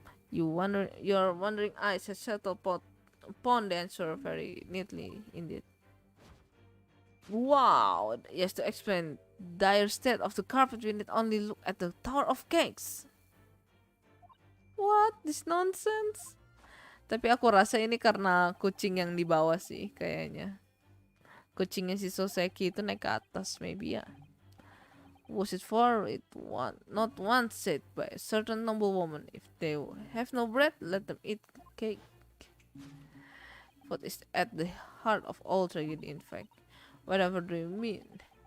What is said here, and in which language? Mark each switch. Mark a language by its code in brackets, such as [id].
[en] Your wondering eyes have settled upon the answer very neatly indeed. Wow! Yes, to explain dire state of the carpet, we need only look at the Tower of Cakes. What? This nonsense? [id] Tapi aku rasa ini karena kucing yang di bawah sih kayaknya. Kucingnya si Soseki itu naik ke atas, maybe ya. [en] Was it for it not once said by a certain noble woman, if they have no bread, let them eat cake. What is at the heart of all tragedy, in fact? Whatever do you mean?